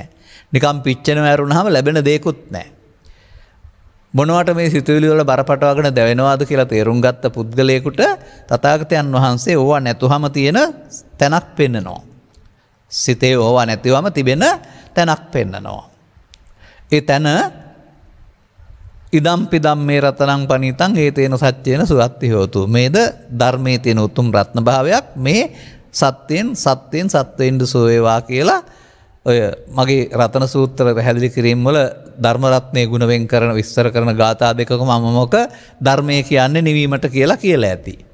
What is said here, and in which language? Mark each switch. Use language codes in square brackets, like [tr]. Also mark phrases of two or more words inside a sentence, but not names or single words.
[si] නිකම් පිච්චෙන වැරුණාම ලැබෙන දෙයක්වත් නැහැ. මොනවට මේ සිතුවිලි වල බරපතවගෙන දැවෙනවාද කියලා තේරුම් ගත්ත පුද්ගලයෙකුට තථාගතයන් වහන්සේ ඕවා නැතුවම තියෙන තැනක් පෙන්නනවා. සිතේ ඕවා නැතිවම තිබෙන තැනක් පෙන්නනවා. ඒ තැන [pi] ඉදම්පි ධම්මේ රතනං පනිතං හේතේන සත්‍යේන සුවත්ති හෝතු. [si] මේද ධර්මයේ තියෙන උතුම් රත්න භාවයක්. මේ සත්‍යයෙන් සත්වෙන් සෝ වේවා කියලා ඔය මගේ රතන සූත්‍ර පැහැදිලි කිරීම වල ධර්ම රත්නයේ ගුණ වෙන් කරන විස්තර කරන ගාථා දෙකක මම මොක ධර්මයේ කියන්නේ නිවීමට කියලා ඇති.